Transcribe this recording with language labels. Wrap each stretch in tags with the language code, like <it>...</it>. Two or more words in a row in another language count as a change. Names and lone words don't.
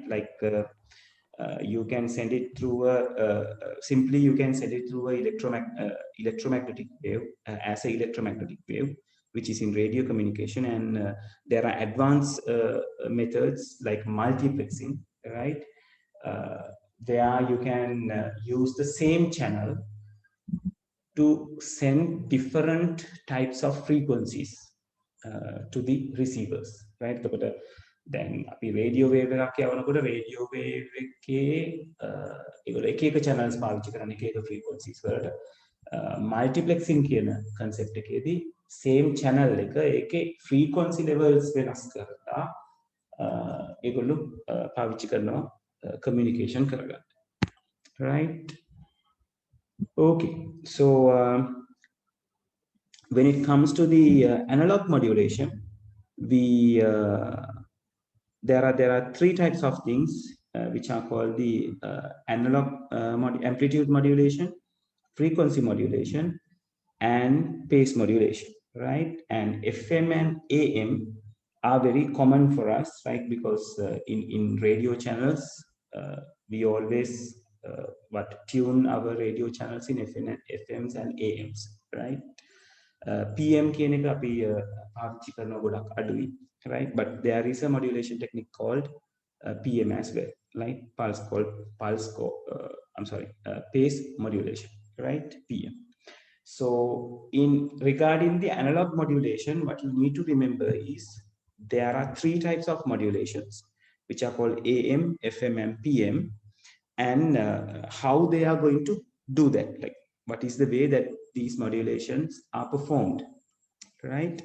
<en>Like you can send it through simply you can send it through a electromagnetic wave, as a electromagnetic wave, which is in radio communication, and there are advanced methods like multiplexing, right? There you can use the same channel to send different types of frequencies to the receivers, right?</en> <si>දැන් අපි රේඩියෝ වේව් එකක් යවනකොට රේඩියෝ වේව් එකේ ඒගොල්ලෝ එක එක channels පාවිච්චි කරන එක එක frequencies වලට multiplexing කියන concept එකේදී</si> <en>same channel</en> <si>එක ඒකේ</si> <en>frequency levels</en> <si>වෙනස් කරලා ඒගොල්ලෝ පාවිච්චි කරනවා communication කරගන්න,</si> <en>right? Okay, so when it comes to the analog modulation, we there are three types of things which are called the analog amplitude modulation, frequency modulation, and pace modulation, right? And FM and AM are very common for us, right? Because in radio channels, we always tune our radio channels in FMs and AMs, right?</en> <si>PM කියන එක අපි පාවිච්චි කරන ගොඩක් අඩුයි,</si> <en>right? But there is a modulation technique called PM as well, like pace modulation, right? PM. So in regarding the analog modulation, what you need to remember is there are three types of modulations, which are called AM, FM, and PM, and how they are going to do that, like what is the way that these modulations are performed, right?</en>